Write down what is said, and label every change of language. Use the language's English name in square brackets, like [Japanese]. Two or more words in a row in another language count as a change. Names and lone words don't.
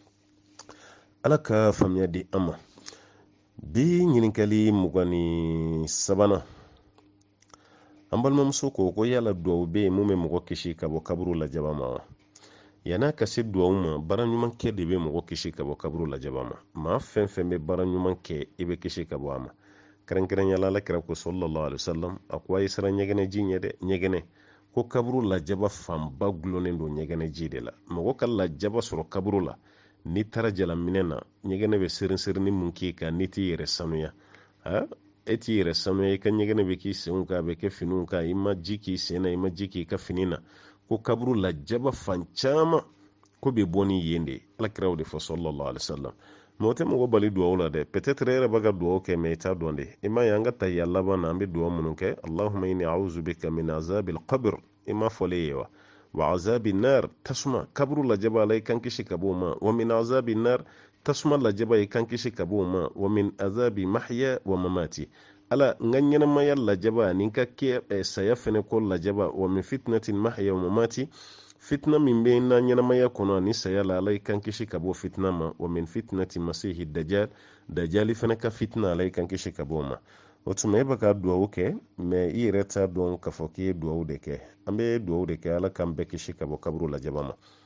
[Bambara] ala ka faamuya di an ma bi ɲininkali 23 an balimamuso ko yala duwawu bɛ yen mun bɛ mɔgɔ kisi ka bɔ kaburu lajaba ma wa yan'a ka se duwawu ma baara ɲuman kɛ de bɛ mɔgɔ kisi ka bɔ kaburu lajaba ma maa fɛn fɛn bɛ baara ɲuman kɛ i bɛ kisi ka bɔ a ma kɛrɛnkɛrɛnyala alakira ko [Arabic] صلى الله عليه وسلم [Bambara] a ko a ye siran ɲɛgɛnɛ ji ɲɛ dɛ ɲɛgɛnɛ ko kaburu lajaba fanba gulonnen don ɲɛgɛnɛ ji de la mɔgɔ ka lajaba sɔrɔ kaburu la n'i taara jalaminɛ na ɲɛgɛnɛ bɛ serin-serin mun k'i kan n'i t'i yɛrɛ sanuya e t'i yɛrɛ sanuya i ka ɲɛgɛnɛ bɛ k'i senw kan a bɛ kɛ finiw kan i ma ji k'i sen na i ma ji k'i ka fini na ko kaburu lajaba fan caman ko bɛ bɔ ni yen de alakira o de fɔ [Arabic] صلى الله عليه وسلم [Bambara] mɔgɔ tɛ mɔgɔ bali duwawu la dɛ peut-être e yɛrɛ bɛ ka duwawu kɛ mɛ i t'a dɔn de i m'a ye an ka tahiyya laban na an bɛ duwawu minnu kɛ [Arabic] اللهم إني أعوذ بك من عذاب القبر [Bambara] i m'a fɔlen ye wa [Arabic] عذاب النار [Bambara] tasuma kaburu lajaba la i kan kisi ka bɔ o ma [Arabic] ومن عذاب النار [Bambara] tasuma lajaba i kan kisi ka bɔ o ma [Arabic] ومن عذاب المحيا والممات [Bambara] ala n ka ɲɛnamaya lajaba ani n ka kɛ saya fɛnɛ ko lajaba [Arabic] ومن فتنة المحيا والممات [Bambara] fitna min bɛ na ɲɛnamaya kɔnɔ ani saya la ala i kan kisi ka bɔ fitna ma [Arabic] ومن فتنة المسيح الدجال [Bambara] fɛnɛ ka fitna ala i kan kisi ka bɔ o ma o tuma e bɛ ka duwawu kɛ mɛ i yɛrɛ t'a dɔn k'a fɔ k'i ye duwawu de kɛ an bɛ duwawu de kɛ ala k'an bɛɛ kisi ka bɔ kaburu lajaba ma